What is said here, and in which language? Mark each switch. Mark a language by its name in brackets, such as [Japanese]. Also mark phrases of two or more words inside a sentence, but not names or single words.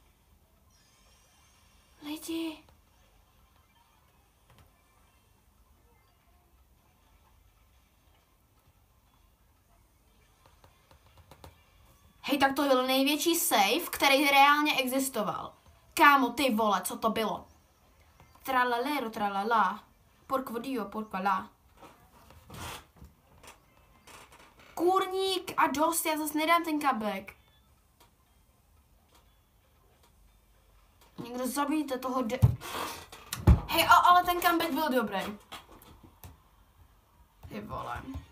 [Czech] Lidi. Hej, tak to byl největší save, který reálně existoval. Kámo, ty vole, co to bylo? [Italian] Tralalero, tralala. Porco dio, porco la. [Czech] Kurník a dost, já zase nedám ten comeback. Někdo zabijte toho Hej, ale ten comeback byl dobrý. Ty vole.